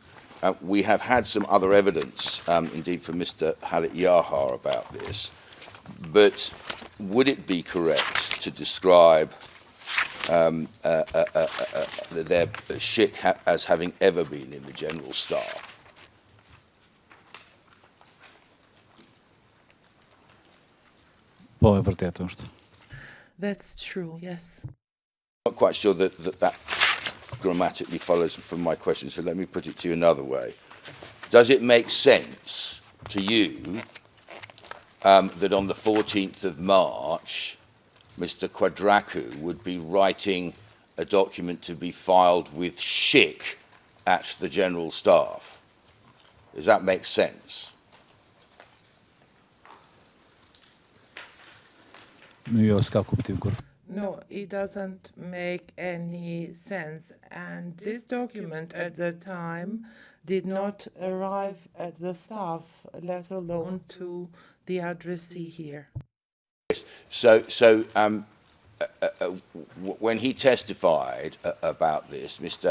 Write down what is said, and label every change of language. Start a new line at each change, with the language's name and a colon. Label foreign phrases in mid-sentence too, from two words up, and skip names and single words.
English: We have had some other evidence, indeed, from Mr. Halit Yahar about this. But would it be correct to describe their Schick as having ever been in the General Staff?
Albanian: Po e vërtetë është.
English: That's true, yes. I'm not quite sure that grammatically follows from my question, so let me put it to you another way. Does it make sense to you that on the 14th of March, Mr. Quadraku would be writing a document to be filed with Schick at the General Staff? Does that make sense?
Albanian: Jo, s'ka kuptim kur.
English: No, it doesn't make any sense. And this document at the time did not arrive at the staff, let alone to the addressee here. Yes. So when he testified about this, Mr.